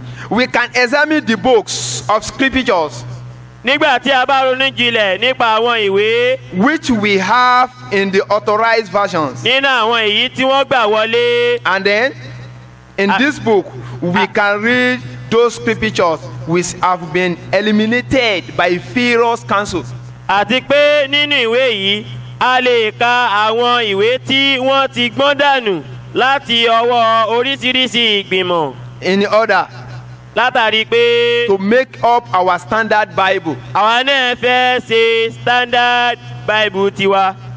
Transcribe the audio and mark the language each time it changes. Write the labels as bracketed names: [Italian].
[English] We can examine the books of scriptures. [Yoruba] nígbà tí a bá ronú jinlẹ̀ nípa àwọn ìwé. [English] Which we have in the authorized versions. [Yoruba] nínú àwọn èyí tí wọ́n gbà wọlé. [English] And then in this book we can read those scriptures which have been eliminated by various councils. [Yoruba] àti pé nínú ìwé yìí a lè ka àwọn ìwé tí wọ́n ti gbọ́n dànù láti ọwọ́ oríṣiríṣi ìgbìmọ̀. [English] In order. [Yoruba] látàrí pé. [English] To make up our standard Bible. [Yoruba] àwa náà fẹ́ ṣe standard Bible tiwa.